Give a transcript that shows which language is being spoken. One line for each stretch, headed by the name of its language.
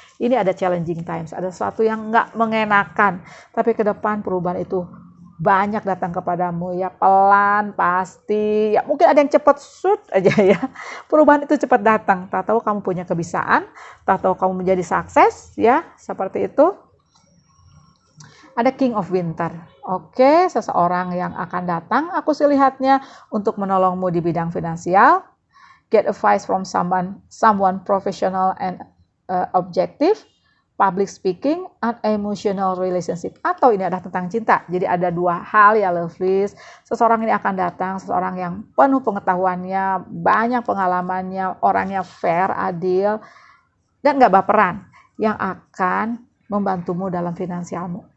Indonesian: Ini ada challenging times, ada sesuatu yang nggak mengenakan, tapi ke depan perubahan itu banyak datang kepadamu ya, pelan pasti ya, mungkin ada yang cepat shoot aja ya, perubahan itu cepat datang, tak tahu kamu punya kebiasaan, tak tahu kamu menjadi sukses ya, seperti itu. Ada King of Winter, oke, seseorang yang akan datang, aku sih lihatnya untuk menolongmu di bidang finansial.
English: Get advice from someone professional and objective. Public speaking, and emotional relationship, atau ini adalah tentang cinta.
Indonesian: Jadi ada dua hal ya, lovelies. Seseorang ini akan datang, seseorang yang penuh pengetahuannya, banyak pengalamannya, orangnya fair, adil, dan gak baperan, yang akan membantumu dalam finansialmu.